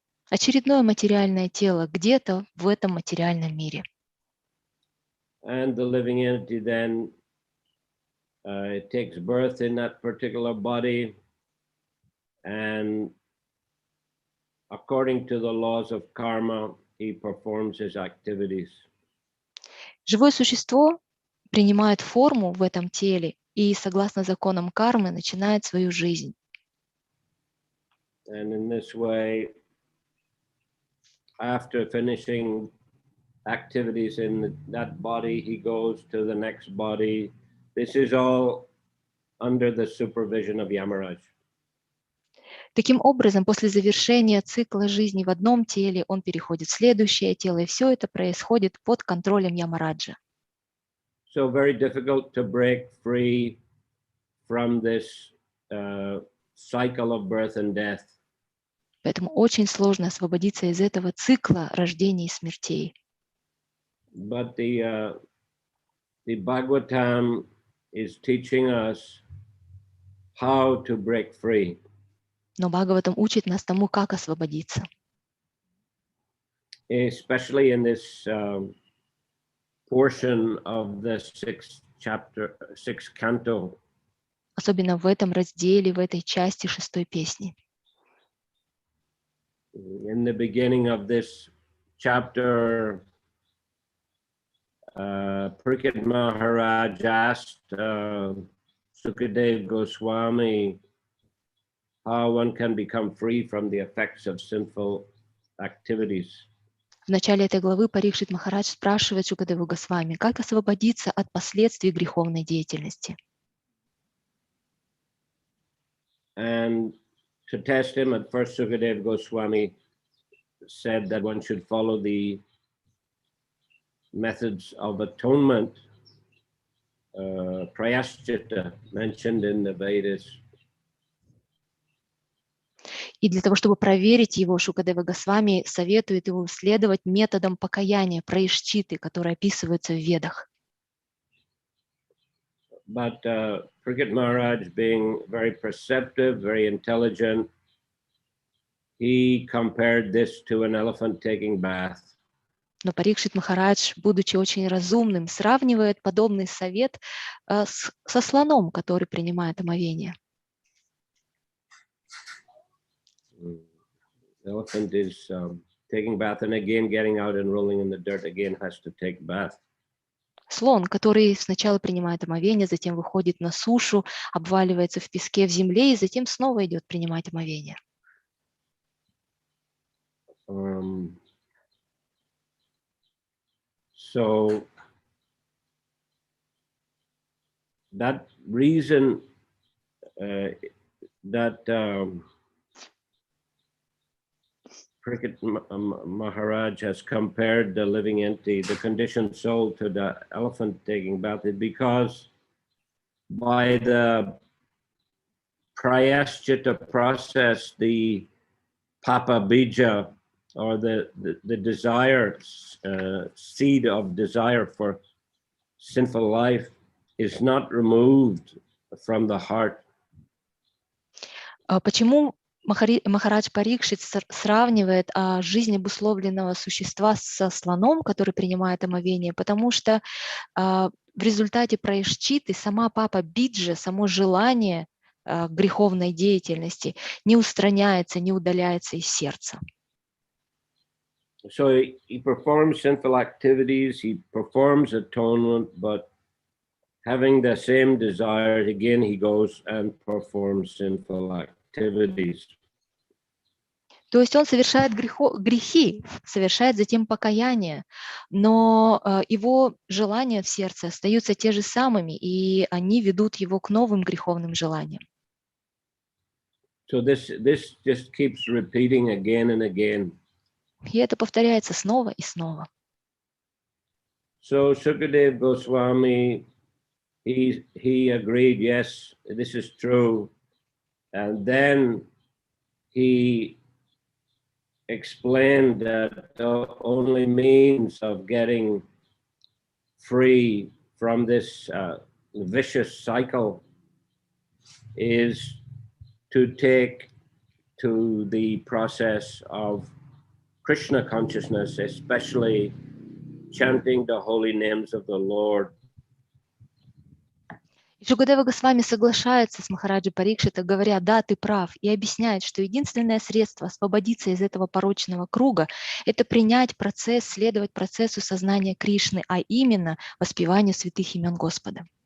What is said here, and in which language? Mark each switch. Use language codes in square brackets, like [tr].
[ru] Очередное материальное тело где-то в этом материальном мире. [en] And the living entity then it takes birth in that particular body, and according to the laws of karma, he performs his activities. [ru] Живое существо принимает форму в этом теле и, согласно законам кармы, начинает свою жизнь. [en] And in this way, after finishing activities in that body, he goes to the next body. This is all under the supervision of Yamaraj. [ru] Таким образом, после завершения цикла жизни в одном теле, он переходит в следующее тело, и все это происходит под контролем Ямараджа. [en] So very difficult to break free from this cycle of birth and death. [ru] Поэтому очень сложно освободиться из этого цикла рождений и смертей. [en] But the Bhagavatam is teaching us how to break free. [ru] Но Бхагаватам учит нас тому, как освободиться. [en] Especially in this portion of the sixth canto. [ru] Особенно в этом разделе, в этой части шестой песни. [en] In the beginning of this chapter, Parikshit Maharaj asked Sukadev Goswami how one can become free from the effects of sinful activities. [ru] В начале этой главы Парикшит Махарадж спрашивает Шукадеву Госвами, как освободиться от последствий греховной деятельности. [en] And to test him, at first Sukadeva Goswami said that one should follow the methods of atonement, prayaschita, mentioned in the Vedas. [ru] И для того, чтобы проверить его, Шукадева Госвами советует его следовать методам покаяния, праишчиты, которые описываются в Ведах. [en] But Parikshit Maharaj, being very perceptive, very intelligent, he compared this to an elephant taking bath. [ru] Но Парикшит Махарадж, будучи очень разумным, сравнивает подобный совет со слоном, который принимает омовение. [en] The elephant is taking bath and again getting out and rolling in the dirt, again has to take bath. [ru] Слон, который сначала принимает омовение, затем выходит на сушу, обваливается в песке в земле и затем снова идет принимать омовение. [en] So that reason that Parikshit Maharaj has compared the living entity, the conditioned soul, to the elephant taking bath is because by the prayaschita process, the papa bija, or the desire, seed of desire for sinful life, is not removed from the heart. [ru] Почему Махарадж Парикшит сравнивает жизнь обусловленного существа со слоном, который принимает омовение? Потому что в результате праишчиты сама папа биджа, само желание греховной деятельности не устраняется, не удаляется из сердца. [en] So he performs sinful activities, he performs atonement, but having the same desires, again he goes and performs sinful activities. [ru] То есть он совершает грехи, совершает затем покаяние, но его желания в сердце остаются те же самыми, и они ведут его к новым греховным желаниям. [en] So this just keeps repeating again and again. [ru] И это повторяется снова и снова. [en] So Sukadeva Goswami, he agreed, yes, this is true, and then he explained that the only means of getting free from this vicious cycle is to take to the process of Krishna consciousness, especially chanting the holy names of the Lord. [ru] Шукадева Госвами соглашается с Махараджи Парикшита, говоря, да, ты прав, и объясняет, что единственное средство освободиться из этого порочного круга – это принять процесс, следовать процессу сознания Кришны, а именно воспеванию святых имен Господа.